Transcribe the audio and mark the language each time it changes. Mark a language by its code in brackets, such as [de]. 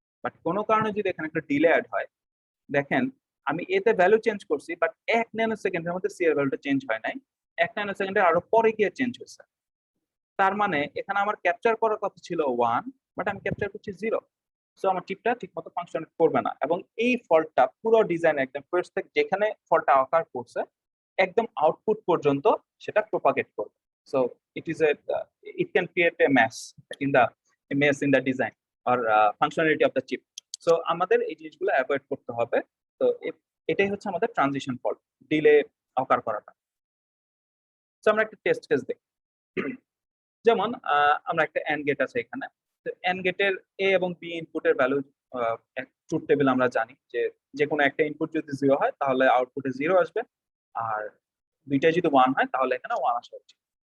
[bn] But কোনো কারণে যদি এখানে একটা ডিলে অ্যাড হয়, দেখেন আমি এতে ভ্যালু চেঞ্জ করছি, বাট 1 ন্যানো সেকেন্ডের মধ্যে সি এর ভ্যালুটা চেঞ্জ হয় নাই, 1 ন্যানো সেকেন্ডের আরো পরে গিয়ে চেঞ্জ হয়েছে। তার মানে এখানে আমার ক্যাপচার করার কথা ছিল 1, বাট আমি ক্যাপচার করছি 0। সো আমার চিপটা ঠিকমতো ফাংশন করবে না, এবং এই ফল্টটা পুরো ডিজাইন একদম ফার্স্ট থেকে যেখানে ফল্টটা অকার করছে একদম আউটপুট পর্যন্ত সেটা প্রপাগেট করবে। [en] So it can create a mess in the design or functionality of the chip. [bn] So আমাদের এই জিনিসগুলো অ্যাভয়েড করতে হবে। তো এটাই হচ্ছে আমাদের ট্রানজিশন ফল্ট, ডিলে অকার করাটা। সো আমরা একটা টেস্ট কেস দেখি। যেমন আমরা একটা এন্ড গেট আছে এখানে। তো এন্ড গেটের এ এবং বি ইনপুটের ভ্যালু ট্রুথ টেবিল আমরা জানি যে কোনো একটা ইনপুট যদি 0 হয় তাহলে আউটপুটে 0 আসবে, আর দুইটাই যদি 1 হয় তাহলে এখানে 1 আসা উচিত।